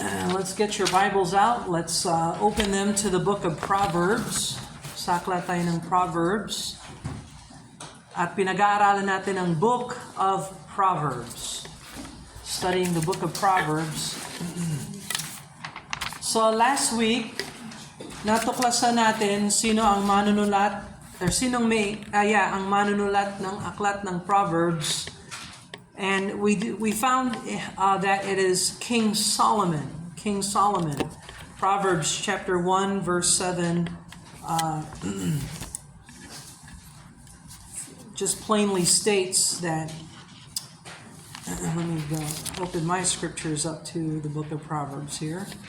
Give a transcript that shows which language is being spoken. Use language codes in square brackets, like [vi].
[en] Let's get your Bibles out. Let's open them to the book of Proverbs. [tl] Sakla tayo ng Proverbs. At pinag-aaralan natin ang book of Proverbs. [en] Studying the book of Proverbs. [tl] So last week, natuklasan natin sino ang manunulat or ang manunulat ng aklat ng Proverbs. [en] And we found that it is King Solomon. King Solomon. Proverbs chapter 1 verse 7 just plainly states that, let me go open my scriptures up to the book of Proverbs here.